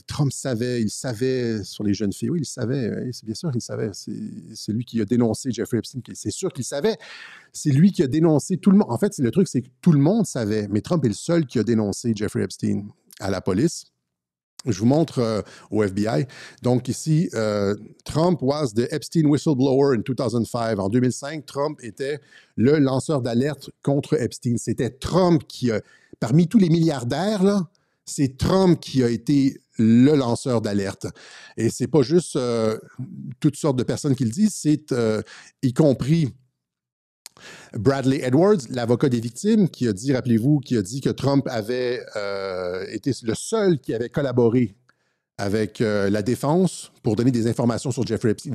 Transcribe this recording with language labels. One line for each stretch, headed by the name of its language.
French: Trump savait, il savait sur les jeunes filles. Oui, il savait. C'est bien sûr qu'il savait. C'est lui qui a dénoncé Jeffrey Epstein. C'est sûr qu'il savait. C'est lui qui a dénoncé tout le monde. En fait, le truc, c'est que tout le monde savait, mais Trump est le seul qui a dénoncé Jeffrey Epstein à la police. Je vous montre au FBI. Donc ici,
English: Trump was the Epstein whistleblower in 2005.
French: En 2005, Trump était le lanceur d'alerte contre Epstein. C'était Trump qui a, parmi tous les milliardaires, là, c'est Trump qui a été le lanceur d'alerte. Et c'est pas juste toutes sortes de personnes qui le disent, c'est y compris Bradley Edwards, l'avocat des victimes, qui a dit, rappelez-vous, que Trump avait été le seul qui avait collaboré avec la défense pour donner des informations sur Jeffrey Epstein.